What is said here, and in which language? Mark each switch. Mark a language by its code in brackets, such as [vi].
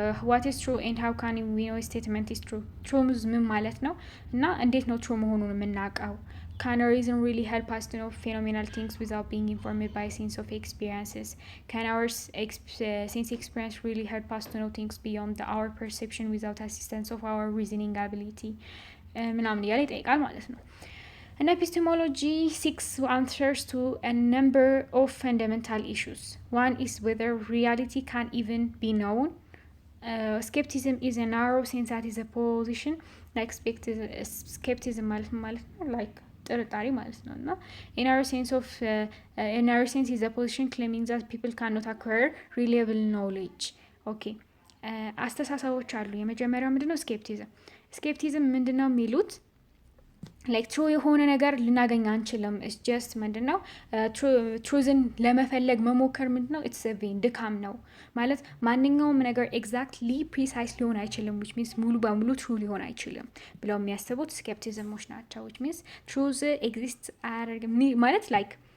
[en] what is true and how can we know a statement is true? [am] truth ምን ማለት ነው እና እንዴት ነው true መሆኑን የምናውቀው? [en] Can a reason really help us to know phenomenal things without being informed by sense of experiences? Can our sense experience really help us to know things beyond our perception without assistance of our reasoning ability? [am] ምናምን እያለ ይጠይቃል ማለት ነው። [en] And epistemology seeks answers to a number of fundamental issues. One is whether reality can even be known. Skepticism is a narrow sense that is a position. Like skepticism like [am] ጥርጣሬ ማለት ነው እና [en] in our sense is a position claiming that people cannot acquire reliable knowledge. Okay. [am] አስተሳሰቦች አሉ። የመጀመሪያው ምንድነው? ስኬፕቲዝም ምንድነው የሚሉት ላይክ ትሩ የሆነ ነገር ልናገኝ አንችልም። ኢትስ ጀስት ምንድነው ትሩዝን ለመፈለግ መሞከር ምንድነው ኢትስ ቬን ድካም ነው ማለት ማንኛውም ነገር ኤግዛክትሊ ፕሪሳይስ ሊሆን አይችልም [en] which means [am] ሙሉ በሙሉ ትሩ ሊሆን አይችልም ብለው የሚያስቡት ስኬፕቲዝሞች ናቸው። which means ትሩዝ ኤግዚስት አያደርግም ማለት ላይክ